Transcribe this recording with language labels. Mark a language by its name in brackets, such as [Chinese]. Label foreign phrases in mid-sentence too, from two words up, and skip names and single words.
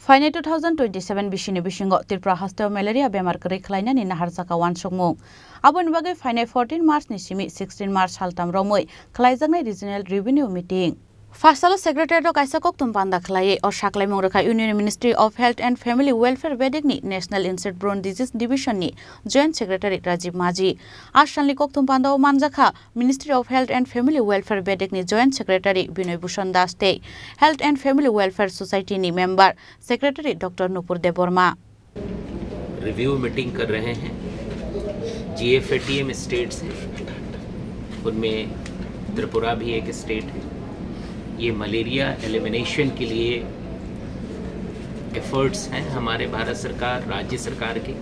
[Kok Borok] Fainai 2027 bisini bisingo Tripura hasteo malaria bemar kari khlainani nahar saka wansukmung. Abon bagai fainai 14 March ni simi 16 March haltam romoi khlaijaknai [English] regional revenue meeting. [Kok Borok] Fasalo Secretary of Kaisakok Tumpanda Khlai or Shaklai Mongrakha Union Ministry of Health and Family Welfare Vedekni National Insect Borne Disease Division ni [English] Joint Secretary [Kok Borok] Rajiv Maji. Ashanli Kok Tumpanda o Manjakha Ministry of Health and Family Welfare Vedekni [English] Joint Secretary [Kok Borok] Binoy Bhushan Daste. Health and Family Welfare Society ni [English] member Secretary [Kok Borok] Dr. Nupur Deborma. [English] review meeting [Hindi] कर रहे हैं GFATM स्टेट्स हैं, उनमें त्रिपुरा भी एक स्टेट है। ये [English] malaria elimination [Hindi] के लिए एफर्ट्स हैं हमारे भारत सरकार राज्य सरकार के।